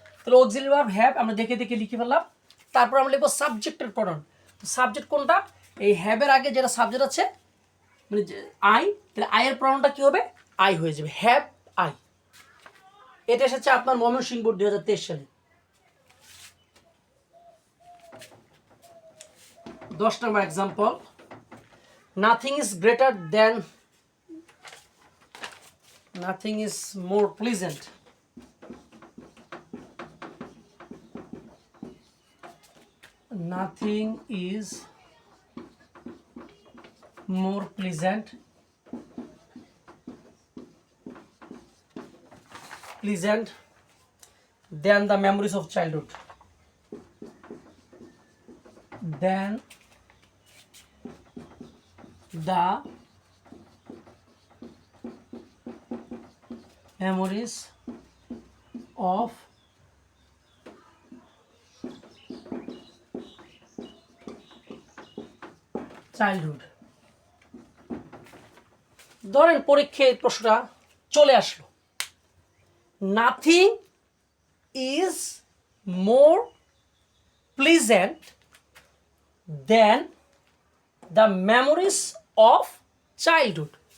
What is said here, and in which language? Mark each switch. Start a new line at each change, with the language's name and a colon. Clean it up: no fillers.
Bangla: তাহলে auxiliary verb have আমরা দেখে দেখে লিখে ফেললাম। তারপর আমরা লিখবো সাবজেক্টের প্রনাউন। সাবজেক্ট কোনটা, এই হ্যাভের আগে যেটা সাবজেক্ট আছে মানে আই, তাহলে আয়ের প্রনাউনটা কী হবে, আই হয়ে যাবে, হ্যাভ আই। এটা এসেছে আপনার ময়মনসিংহ বোর্ড 2023 সালে।
English: 10 নম্বর example, nothing is greater than, nothing is more pleasant, nothing is more pleasant than the memories of childhood, than the memories of childhood.
Bangla: ধরেন পরীক্ষায় প্রশ্নটা চলে আসলো,
English: Nothing is more pleasant then the memories of childhood.